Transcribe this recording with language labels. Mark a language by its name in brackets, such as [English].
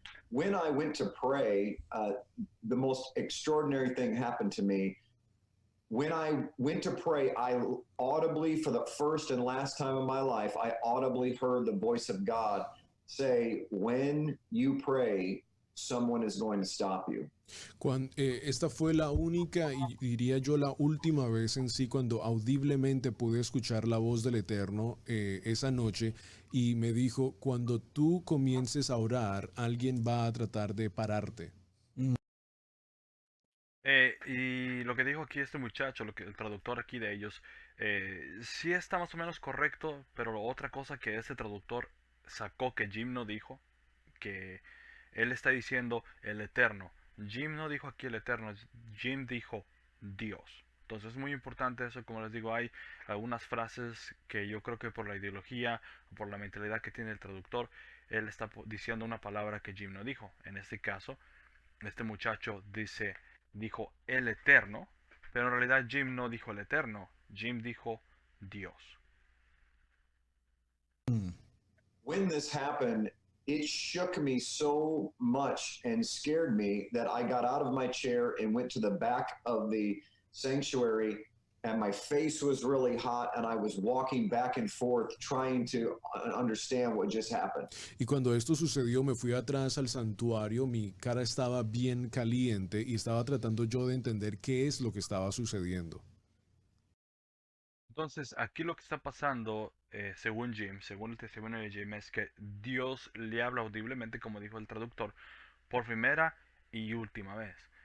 [English] When I went to pray, the most extraordinary thing happened to me. When I went to pray, I audibly, for the first and last time in my life, I audibly heard the voice of God say, when you pray, someone is going to stop you. [Spanish] Esta fue la única y diría yo la última vez en sí cuando audiblemente pude escuchar la voz del Eterno esa noche y me dijo, cuando tú comiences a orar, alguien va a tratar de pararte. Y lo que dijo aquí este muchacho, el traductor aquí de ellos, sí está más o menos correcto, pero otra cosa que este traductor sacó que Jim no dijo, que él está diciendo el Eterno. Jim no dijo aquí el Eterno, Jim dijo Dios. Entonces es muy importante eso, como les digo, hay algunas frases que yo creo que por la ideología, por la mentalidad que tiene el traductor, él está diciendo una palabra que Jim no dijo. En este caso, este muchacho dijo el Eterno, pero en realidad Jim no dijo el Eterno, Jim dijo Dios. [English] When this happened, it shook me so much and scared me that I got out of my chair and went to the back of the sanctuary, and my face was really hot, and I was walking back and forth trying to understand what just happened. [Spanish] Y cuando esto sucedió me fui atrás al santuario, mi cara estaba bien caliente y estaba tratando yo de entender qué es lo que estaba sucediendo. Entonces, aquí lo que está pasando, según Jim, según el testimonio de Jim, es que Dios le habla audiblemente, como dijo el traductor, por primera y última vez.